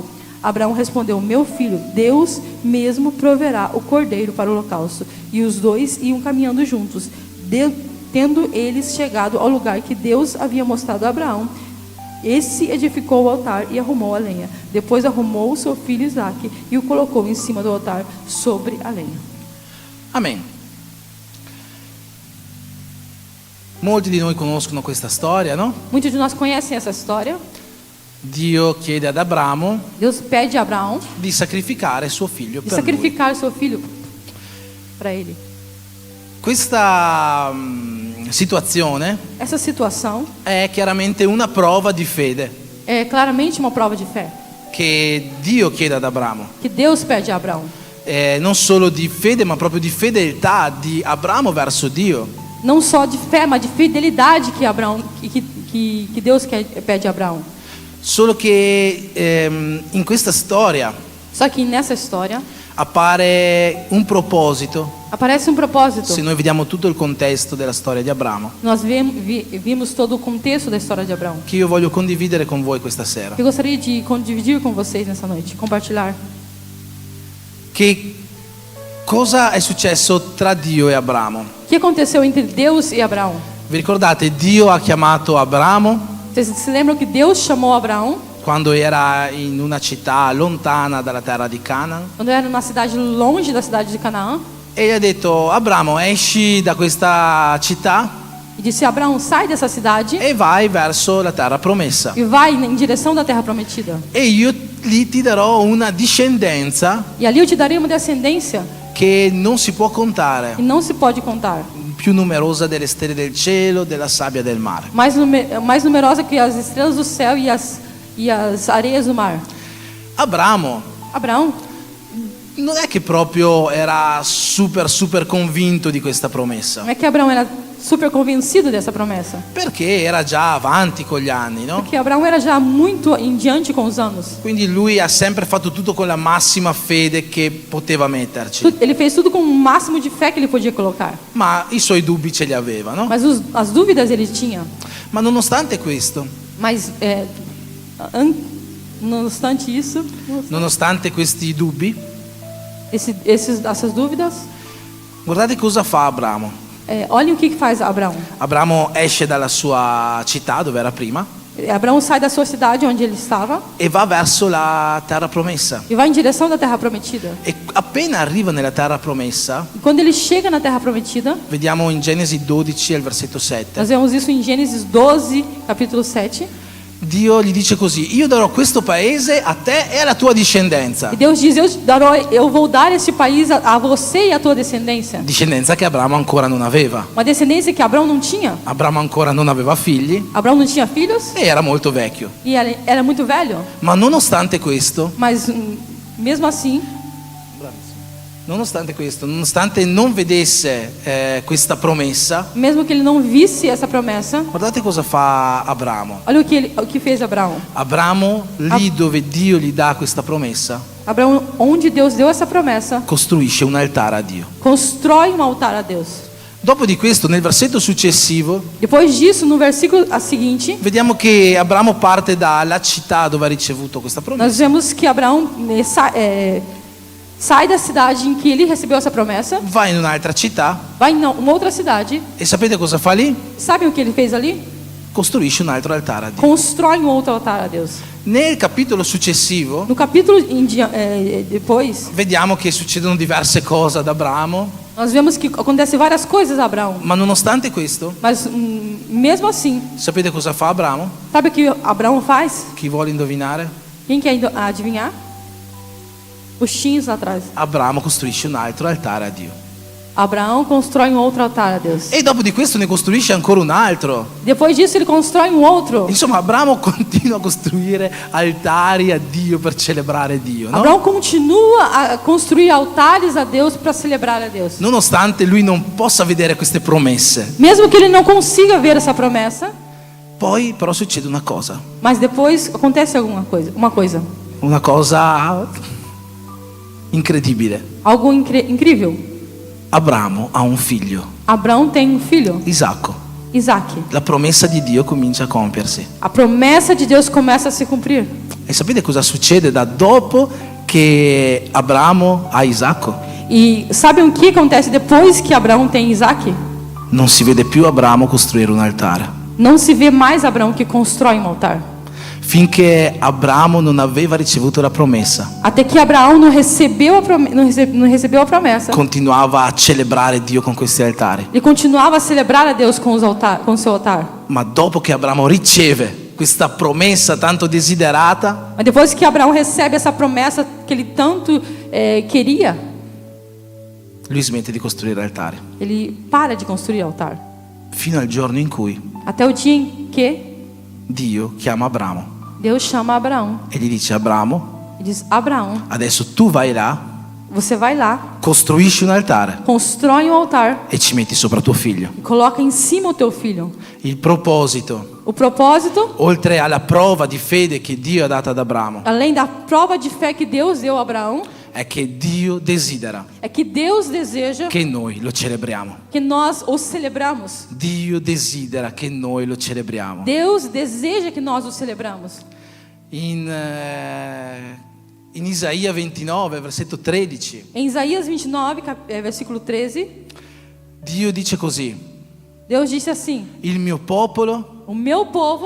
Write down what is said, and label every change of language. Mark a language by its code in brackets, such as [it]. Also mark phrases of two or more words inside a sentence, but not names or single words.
[pt] Abraão respondeu: Meu filho, Deus mesmo proverá o cordeiro para o holocausto. E os 2 iam caminhando juntos. Tendo eles chegado ao lugar que Deus havia mostrado a Abraão, esse edificou o altar e arrumou a lenha. Depois arrumou o seu filho Isaque e o colocou em cima do altar sobre a lenha. Amen. [it] Molti di noi conoscono questa storia, no? [pt] Muitos de nós conhecem essa história. [it] Dio chiede ad Abramo [pt] Deus pede a Abraão [it] di sacrificare suo figlio [pt] de [it] per lui. [pt] sacrificar seu filho para ele. [it] Questa situazione [pt] Essa situação [it] è chiaramente una prova di fede [pt] é claramente uma prova de fé [it] che Dio chiede ad Abramo. [pt] que Deus pede a Abraão. [it] Non solo di fede, ma proprio di fedeltà di Abramo verso Dio. [pt] Não só de fé, mas de fidelidade que Abraão que Deus pede a Abraão. [it] Solo che in questa storia [pt] Só que nessa história [it] appare un proposito. [pt] aparece um propósito. [it] Se noi vediamo tutto il contesto della storia di Abramo, [pt] Nós vimos todo o contexto da história de Abraão. [it] che io voglio condividere con voi questa sera. [pt] Eu gostaria de dividir com vocês nessa noite, compartilhar. [it] che cosa è successo tra Dio e Abramo. [pt] O que aconteceu entre Deus e Abraão? [it] Vi ricordate, Dio ha chiamato Abramo [pt] Vocês se lembram que Deus chamou Abraão [it] quando era in una città lontana dalla terra di Canaan [pt] quando era numa cidade longe da cidade de Canaã [it] e gli ha detto: Abramo, esci da questa città [pt] e disse: Abraão, sai dessa cidade [it] e vai verso la terra promessa [pt] e vai em direção da terra prometida. [it] e io lì ti darò una discendenza [pt] E ali eu te darei uma descendência [it] che non si può contare, [pt] e não se pode contar, [it] più numerosa delle stelle del cielo, della sabbia del mare. [pt] mais numerosa que as estrelas do céu e as areias do mar. [it] Abramo [pt] Abraão [it] non è che proprio era super convinto di questa promessa, [pt] não é que Abraão era super convencido dessa promessa, [it] perché era già avanti con gli anni, no? [pt] porque Abraão era já muito em diante com os anos. [it] Quindi lui ha sempre fatto tutto con la massima fede che poteva metterci, [pt] Ele fez tudo com o máximo de fé que ele podia colocar, [it] ma i suoi dubbi ce li aveva, no? [pt] mas as dúvidas ele tinha. [it] Ma nonostante questo, [pt] Mas não obstante isso, [it] nonostante questi dubbi, [pt] essas dúvidas, [it] guardate cosa fa Abramo. [pt] olhem o que faz Abraão. [it] Abramo esce dalla sua città dove era prima [pt] Abraão sai da sua cidade onde ele estava [it] e va verso la terra promessa. [pt] e vai em direção da terra prometida. [it] E appena arriva nella terra promessa, [pt] E quando ele chega na terra prometida, [it] vediamo in Genesi 12 al versetto 7, [pt] nós vemos isso em Gênesis 12, capítulo 7. [it] Dio gli dice così: io darò questo paese a te e alla tua discendenza. [pt] E Deus diz: eu vou dar este país a você e a tua descendência. [it] Discendenza che Abramo ancora non aveva. [pt] Uma descendência que Abraão não tinha. [it] Abramo ancora non aveva figli [pt] Abraão não tinha filhos [it] e era molto vecchio. [pt] e era muito velho. [it] Ma nonostante questo, [pt] Mas mesmo assim, [it] nonostante non vedesse questa promessa, [pt] mesmo que ele não visse essa promessa, [it] guardate cosa fa Abramo. [pt] olha o que fez Abraão. [it] Abramo, lì dove Dio gli dà questa promessa, [pt] Abraão, onde Deus deu essa promessa, [it] costruisce un altare a Dio. [pt] constrói um altar a Deus. [it] Dopo di questo, nel versetto successivo, [pt] Depois disso, no versículo seguinte, [it] vediamo che Abramo parte dalla città dove ha ricevuto questa [pt] nós [it] promessa [pt] vemos que Abraão sai da cidade em que ele recebeu essa promessa, [it] va in un'altra città [pt] vai em uma outra cidade. [it] e sapete cosa fa lì? [pt] Sabem o que ele fez ali? [it] Costruisce un altro altare a Dio. [pt] Constrói um outro altar a Deus. [it] Nel capitolo successivo [pt] No capítulo depois, [it] vediamo che succedono diverse cose ad Abramo, [pt] nós vemos que acontecem várias coisas a Abraão. [it] ma nonostante questo, [pt] Mas mesmo assim, [it] sapete cosa fa Abramo? [pt] sabe o que Abraão faz? [it] Chi vuole indovinare? [pt] Quem quer adivinhar? Os tinhos lá atrás. [it] Abramo costruisce un altro altare a Dio. [pt] Abraão constrói um outro altar a Deus. [it] E dopo di questo ne costruisce ancora un altro. [pt] Depois disso, ele constrói um outro. [it] Insomma, Abramo continua a costruire altari a Dio per celebrare Dio, no? [pt] Abraão continua a construir altares a Deus para celebrar a Deus. [it] Nonostante lui non possa vedere queste promesse. [pt] Mesmo que ele não consiga ver essa promessa, [it] Poi però succede una cosa. [pt] mas depois acontece uma coisa, [it] Una cosa incredibile. [pt] algo incrível. [it] Abramo ha un figlio, [pt] Abraão tem um filho, [it] Isacco. [pt] Isaac. [it] La promessa di Dio comincia a compiersi. [pt] A promessa de Deus começa a se cumprir. [it] E sapete cosa succede da dopo che Abramo ha Isacco? [pt] E sabem o que acontece depois que Abraão tem Isaac? [it] Non si vede più Abramo costruire un altare. [pt] Não se vê mais Abraão que constrói um altar. [it] Finché Abramo non aveva ricevuto la promessa, [pt] Até que Abraão não recebeu a promessa. [it] continuava a celebrare Dio con questi altari. [pt] Ele continuava a celebrar a Deus com o seu altar. [it] Ma dopo che Abramo riceve questa promessa tanto desiderata, [pt] Mas depois que Abraão recebe essa promessa que ele tanto queria, [it] lui smette di costruire altari. [pt] ele para de construir altar. [it] Fino al giorno in cui [pt] Até o dia em que [it] Dio chiama Abramo [pt] Deus chama Abraão [it] e gli dice: Abramo, [pt] e diz: Abraão, [it] adesso tu vai là, [pt] você vai lá, [it] costruisci un altare [pt] constrói um altar [it] e ci metti sopra tuo figlio. [pt] e coloca em cima o teu filho. [it] Il proposito, [pt] O propósito, [it] oltre alla prova di fede che Dio ha dato ad Abramo, [pt] além da prova de fé que Deus deu a Abraão, [it] è che Dio desidera [pt] é que Deus deseja [it] che noi lo celebriamo. [pt] que nós o celebramos. [it] Dio desidera che noi lo celebriamo. [pt] Deus deseja que nós o celebramos. [it] In In Isaia 29, versetto 13, [pt] Em Isaías 29, versículo 13, [it] Dio dice così: [pt] Deus disse assim: [it] il mio popolo [pt] o meu povo